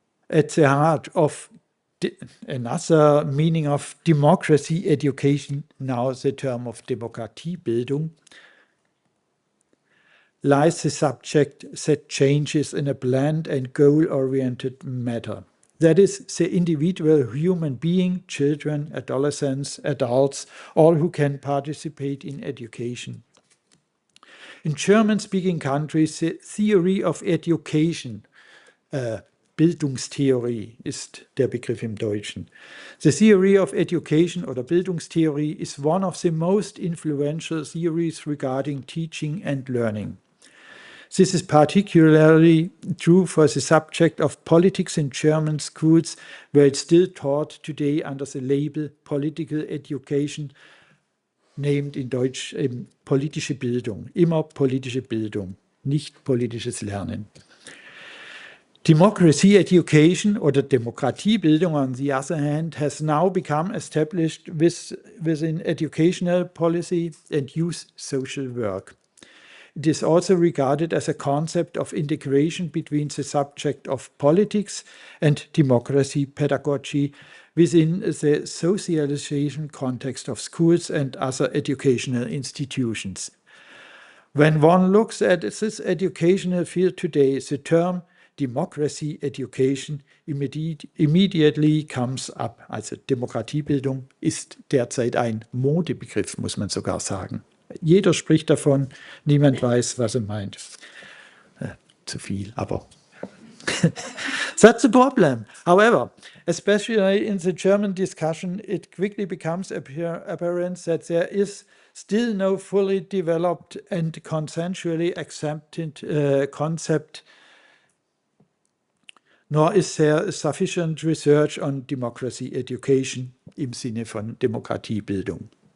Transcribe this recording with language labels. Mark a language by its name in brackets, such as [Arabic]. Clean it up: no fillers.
[English] At the heart of another meaning of democracy education, now the term of Demokratiebildung, lies the subject that changes in a planned and goal-oriented manner. That is, the individual human being, children, adolescents, adults, all who can participate in education. In German-speaking countries, the theory of education, Bildungstheorie [German] ist der Begriff im Deutschen. [English] The theory of education oder Bildungstheorie is one of the most influential theories regarding teaching and learning. This is particularly true for the subject of politics in German schools, where it's still taught today under the label political education, named in Deutsch politische Bildung. [German] Immer politische Bildung, nicht politisches Lernen. [English] Democracy education, or Demokratiebildung, on the other hand, has now become established within educational policy and youth social work. It is also regarded as a concept of integration between the subject of politics and democracy pedagogy within the socialization context of schools and other educational institutions. When one looks at this educational field today, the term democracy education immediately comes up. [German] Also Demokratiebildung ist derzeit ein Modebegriff, muss man sogar sagen. Jeder spricht davon, niemand weiß, was er meint. Zu viel, aber [English] that's a problem. However, especially in the German discussion, it quickly becomes apparent that there is still no fully developed and consensually accepted concept, nor is there sufficient research on democracy education [German] im Sinne von Demokratiebildung.